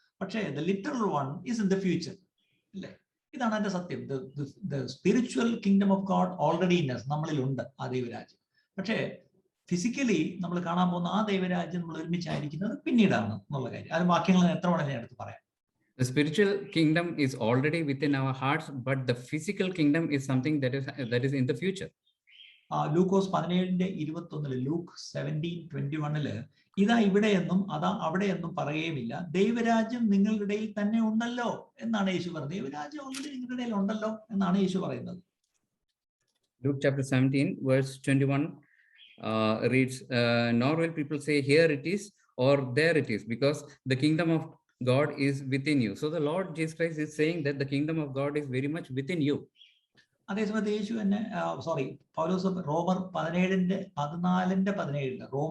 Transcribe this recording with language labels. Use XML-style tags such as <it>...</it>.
<en>പക്ഷേ the literal one is in the future,</en> <ml>അല്ലേ? ഇതാണ് അതിന്റെ സത്യം.</ml> <en>the spiritual kingdom of God already in us,</en> <ml>നമ്മളിൽ ഉണ്ട് ആ ദൈവരാജ്യം. പക്ഷേ ഫിസിക്കലി നമ്മൾ കാണാൻ പോകുന്ന ആ ദൈവരാജ്യം നമ്മൾ ഒരുമിച്ചായിരിക്കുന്നത് പിന്നീടാണ് എന്നുള്ള കാര്യം. അത് വാക്യങ്ങൾ എത്ര വേണം ഞാൻ എടുത്ത് പറയാം.</ml> <en>The spiritual kingdom is already within our hearts, but the physical kingdom is something that is in the future.</en> <ml>Lukose 17:21, Luke 17:21 ഇതാ ഇവിടെയെന്നും അതാ അവിടെയെന്നും പറയുകയുമില്ല, ദൈവരാജ്യം നിങ്ങളുടെ ഇടയിൽ തന്നെ ഉണ്ടല്ലോ എന്നാണ് യേശു പറയുന്നത്. ദൈവരാജ്യം ഓൾറെഡി നിങ്ങളുടെ ഇടയിൽ ഉണ്ടല്ലോ എന്നാണ് യേശു പറയുന്നത്.</ml> <en>Luke chapter 17 verse 21 reads, nor will people say here it is or there it is, because the kingdom of God is within you. So the Lord Jesus Christ is saying that the kingdom of God is very much within you.</en> <ml>അതേസമയത്ത് യേശു തന്നെ പൗലോസ് റോമർ 14:17 എന്താ പറയുന്നത്?</ml>